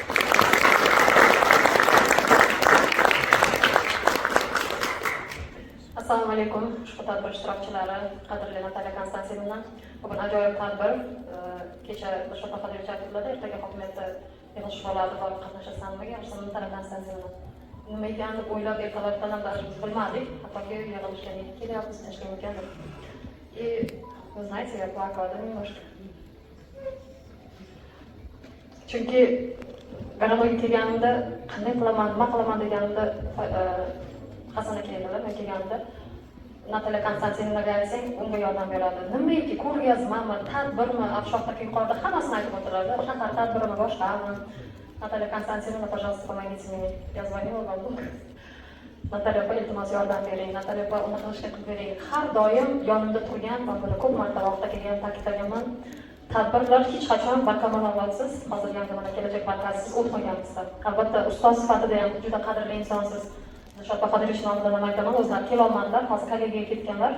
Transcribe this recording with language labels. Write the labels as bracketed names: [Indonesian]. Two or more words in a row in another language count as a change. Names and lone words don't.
[Uzbek] Assalomu alaykum, ushbu tadbir ishtirokchilari, qadrli Nataliya Konstantinovna. Bugun ajoyib tadbir. Kecha Dilshod Ahadovich aytdilar, ertaga hokimiyatda yig'ilish bo'ladi, borib qatnashasanmi degan. Nataliya Konstantinovna nima ekan deb o'ylab ertalabdan biz bilmadik. Hattoki yig'ilishga nega kelyapmiz, ishga ekandir. [Russian] Вы знаете, я плакала немножко. [Uzbek] Chunki g'alabaga kelganimda qanday qilaman, nima qilaman deganimda Hasan aka keldilar, men kelganimda Nataliya Konstantinovnaga aytsang, unga yordam beradi. Nimaiki ko'rgazmami, tadbirmi, afshoqdagi yuqorida hammasini aytib o'tiradi. Shahar tadbirimi, boshqami? Nataliya Konstantinovna, [Russian] пожалуйста, помогите мне. Я звонила вам. [Uzbek] Nataliya opa, iltimos yordam bering. Nataliya opa, uni qilishga qilib bering. Har doim yonimda turgan, va buni ko'p marta vaqtda kelgan ta'kidlaganman. Tadbirlar hech qachon barkamolsiz, hozir yangi mana kelajak markazisiz o'tmaganmizda. Albatta, ustoz sifatida ham juda qadrli insonsiz. Dilshod Ahadovich nomidan ham aytaman, o'zlari kelolmadilar, hozir kollegiyaga ketganlar.